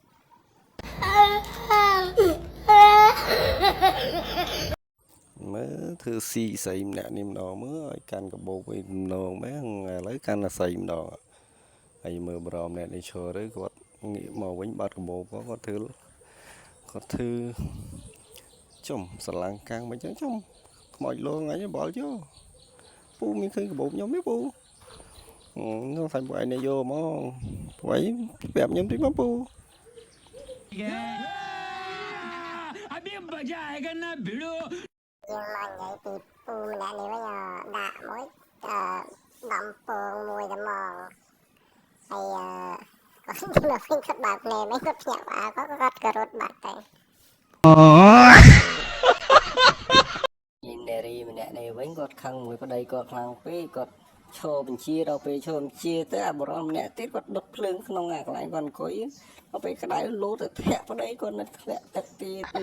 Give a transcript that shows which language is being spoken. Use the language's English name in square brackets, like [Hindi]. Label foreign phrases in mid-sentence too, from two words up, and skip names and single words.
[Khmer] មើលធ្វើស៊ីស្រីម្នាក់នេះម្ដងមើលឲ្យកាន់កបោកវិញម្ដងមែនឥឡូវកាន់តែស្រីម្ដងហើយមើលបរមម្នាក់នេះឈរទៅគាត់ងាកមកវិញបាត់កបោកគាត់ធ្វើចំស្រឡាំងកាំងមិនចឹងចំខ្មោចលងអញបល់យោពូមានឃើញកបោកខ្ញុំទេពូនោះថាពួកឯងនេះយកមកពួកឯងប្រាប់ខ្ញុំតិចមកពូ [Hindi] अभी मजा आएगा ना भिड़ो [Khmer] យើងមកនិយាយពីពូម្នាក់នេះវិញដាក់មួយដំពងមួយតែមកហើយគាត់ទៅវិញគាត់បាក់ភ្នែកមិនគាត់ភ្ញាក់គាត់ក៏រត់បាត់ទៅ នារីម្នាក់នេះវិញគាត់ខឹងមួយប្តីគាត់ខ្លាំងពេកគាត់ឈរបញ្ជាដល់ពេលឈរបញ្ជាទៅអាបរោះម្នាក់ទៀតគាត់ដុតភ្លើងក្នុងអាកន្លែងគាត់អង្គុយដល់ពេលក្តៅលោតទៅធាក់ប្តីគាត់នៅធ្លាក់ទឹកទៀត